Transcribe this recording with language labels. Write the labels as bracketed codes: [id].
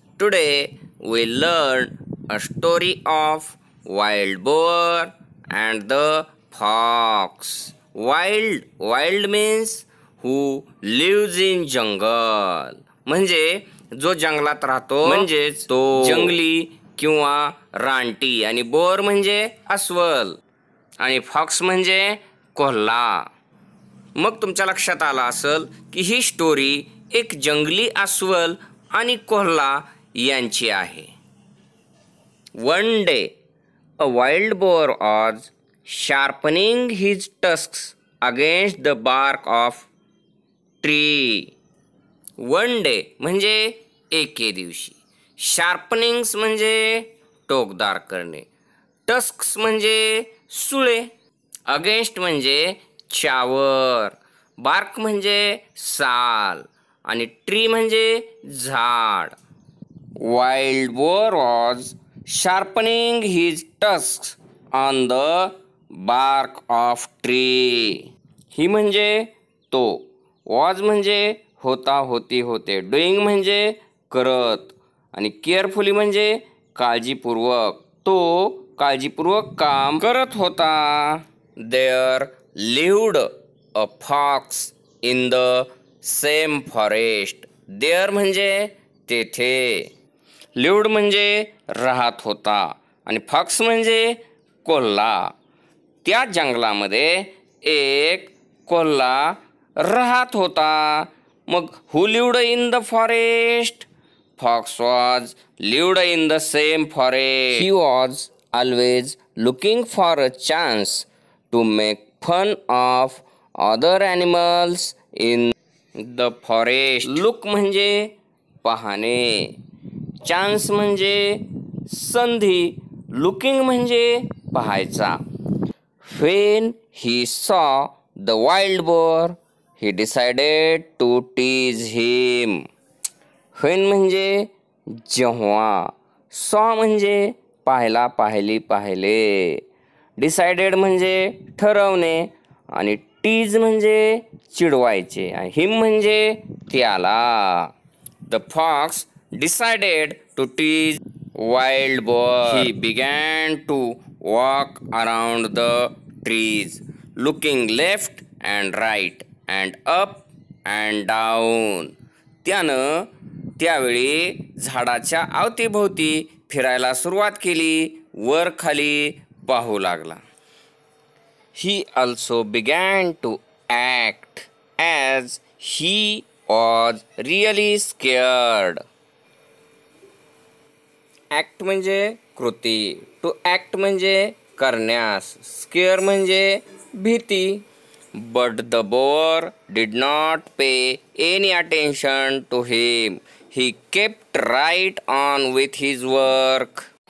[en] Today we learn a story of wild boar and the fox. Wild means who lives in jungle. [mr] म्हणजे जो जंगलात राहतो, म्हणजेच तो जंगली किंवा रानटी. आणि बोर म्हणजे अस्वल आणि फॉक्स म्हणजे कोल्हा. मग तुमच्या लक्षात आलं असेल की ही स्टोरी एक जंगली अस्वल आणि कोल्हा यांची आहे. [en] One day a wild boar was sharpening his tusks against the bark of tree. [mr] One day म्हणजे एके दिवशी, शार्पनिंग्स म्हणजे टोकदार करणे, टस्क्स म्हणजे सुळे, अगेन्स्ट म्हणजे च्यावर, बार्क म्हणजे साल आणि ट्री म्हणजे झाड. [en] Wild boar was sharpening his tusks on the bark of tree. [mr] ही म्हणजे तो, वॉज म्हणजे होता, होती, होते, डुईंग म्हणजे करत आणि केअरफुली म्हणजे काळजीपूर्वक. तो काळजीपूर्वक काम करत होता. [en] There lived a fox in the same forest. [mr] There म्हणजे तेथे, लिव्ड म्हणजे राहत होता आणि फॉक्स म्हणजे कोल्हा. त्या जंगलामध्ये एक कोल्हा राहत होता. [en] मग who lived in the forest? Fox was lived in the same forest. He was always looking for a chance to make fun of other animals in the forest. [mr] Look म्हणजे पाहणे, चान्स म्हणजे संधी, लुकिंग म्हणजे पाहायचा. [en] When he saw the wild boar, he decided to tease him. [mr] When म्हणजे जेव्हा, saw म्हणजे पाहिला, पाहिली, पाहिले, डिसाइडेड म्हणजे ठरवणे आणि टीज म्हणजे चिडवायचे आणि हिम म्हणजे त्याला. [en] The fox decided to tease wild boar. He began to walk around the trees, looking left and right and up and down. [mr] त्यानं त्यावेळी झाडाच्या अवतीभोवती फिरायला सुरुवात केली, वर खाली पाहू लागला. [en] He also began to act as he was really scared. [mr] Act म्हणजे कृती, टू ॲक्ट म्हणजे करण्यास, स्केअर म्हणजे भीती. [en] But the boar did not pay any attention to him. He kept right on with his work.